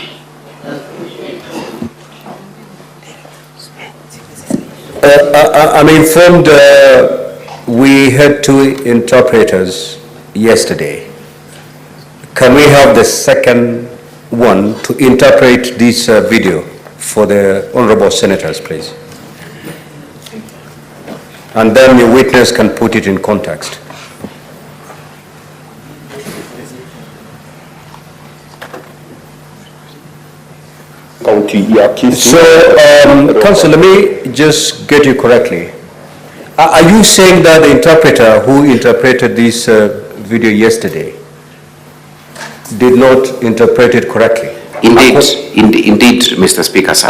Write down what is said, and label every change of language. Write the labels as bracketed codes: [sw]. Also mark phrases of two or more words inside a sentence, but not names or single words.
[en] I'm informed we had two interpreters yesterday. Can we have the second one to interpret this video for the honorable senators, please? And then the witness can put it in context. [sw] County ya KISII. [en] So, Council, let me just get you correctly. Are you saying that the interpreter who interpreted this video yesterday did not interpret it correctly? Indeed, Mr. Speaker, sir.